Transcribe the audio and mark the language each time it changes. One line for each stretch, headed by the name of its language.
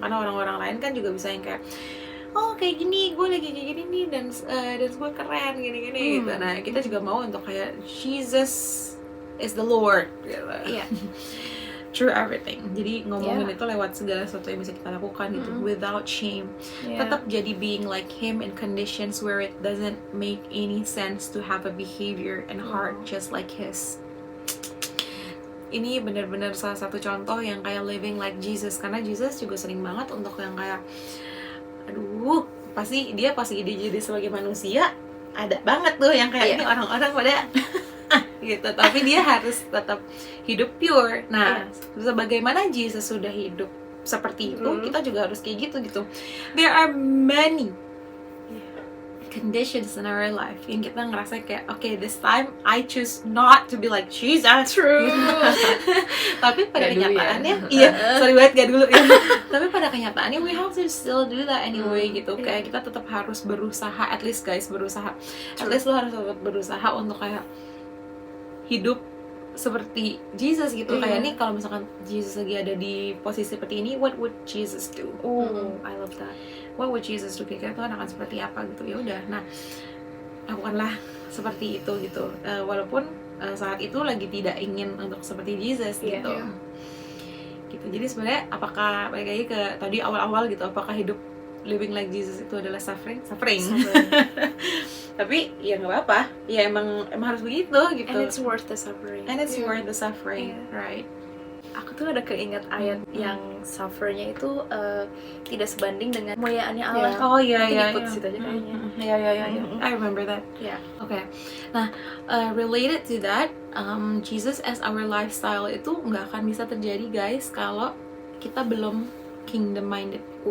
Indonesian: Karena orang-orang lain kan juga bisa yang kayak kayak gini, gue lagi kayak gini nih, dan gue keren gini-gini gitu. Nah kita juga mau untuk kayak
English: Jesus is the Lord
Indonesian: gitu.
English: Through everything.
Indonesian: Jadi ngomongin itu lewat segala sesuatu yang bisa kita lakukan gitu,
English: without shame.
Indonesian: Tetap jadi
English: being like Him in conditions where it doesn't make any sense to have a behavior and heart just like His.
Indonesian: Ini benar-benar salah satu contoh yang kayak living like Jesus, karena Jesus juga sering banget untuk yang kayak pasti dia jadi sebagai manusia ada banget tuh yang kayak ini orang-orang pada gitu, tapi dia harus tetap hidup pure. Nah, sebagaimana Jesus sudah hidup seperti itu, kita juga harus kayak gitu.
English: There are many conditions in our life
Indonesian: yang kita ngerasa kayak
English: this time I choose not to be like Jesus. True.
Indonesian: Tapi pada Gak dulu kenyataannya sorry banget gak dulu ya. Tapi pada kenyataannya
English: we have to still do that anyway
Indonesian: gitu. Kayak kita tetap harus berusaha, at least guys, berusaha. At least lo harus tetap berusaha untuk kayak hidup seperti Jesus gitu. Kayak nih kalau misalkan Jesus lagi ada di posisi seperti ini,
English: what would Jesus do? I love that. What would Jesus do?
Indonesian: Kira-kira Tuhan akan seperti apa gitu. Ya udah, nah lakukanlah seperti itu gitu. Walaupun saat itu lagi tidak ingin untuk seperti Jesus gitu. Gitu. Jadi sebenarnya apakah balik lagi ke tadi awal-awal gitu, apakah hidup
English: living like Jesus
Indonesian: itu adalah suffering? Tapi ya nggak apa-apa, ya emang harus begitu gitu.
English: And it's worth the suffering. Worth the suffering, right?
Indonesian: aku tuh ada keinget ayat yang suffernya itu tidak sebanding dengan kemuliaannya Allah.
English: Yeah.
Indonesian: Oh iya Nanti iya ikut iya. situ aja kayaknya.
English: Iya. I remember that.
Indonesian: Ya. Oke. Nah, related to that,
English: Jesus as our lifestyle
Indonesian: itu nggak akan bisa terjadi guys kalau kita belum
English: kingdom minded.